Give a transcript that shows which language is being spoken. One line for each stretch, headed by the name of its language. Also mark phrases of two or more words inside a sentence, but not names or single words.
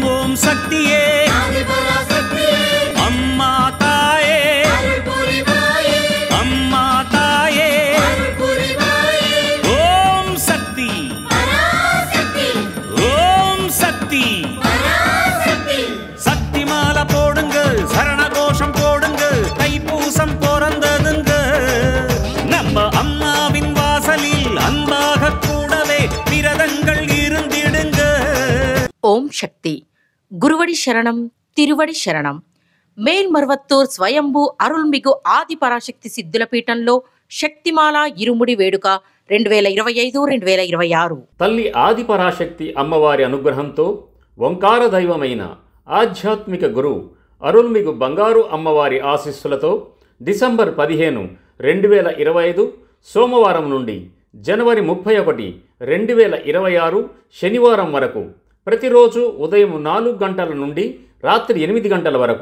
Tamil: சக்தியே அம்மா தாயே அம்மா தாயே ஓம் சக்தி ஓம் சக்தி சக்திமாலை போடுங்க சரண கோஷம் போடுங்க தைப்பூசம் பிறந்ததுங்க நம்ம அம்மாவின் வாசலில் அன்பாக கூடவே விரதங்கள் இருந்திடுங்க. ஓம் சக்தி குருவடி சரணம் திருவடி சரணம்.
Telugu: మేల్మర్వత్తూర్ స్వయంభూ అరుల్మిగు ఆది పరాశక్తి సిద్ధుల పీఠంలో శక్తిమాల ఇరుముడి వేడుక 2025-2026. తల్లి ఆది పరాశక్తి అమ్మవారి అనుగ్రహంతో ఓంకార దైవమైన ఆధ్యాత్మిక గురు అరుల్మిగు బంగారు అమ్మవారి ఆశీస్సులతో డిసెంబర్ 15, 2025 సోమవారం నుండి జనవరి 31, 2026 శనివారం వరకు ప్రతిరోజు ఉదయం 4 గంటల నుండి రాత్రి 8 గంటల వరకు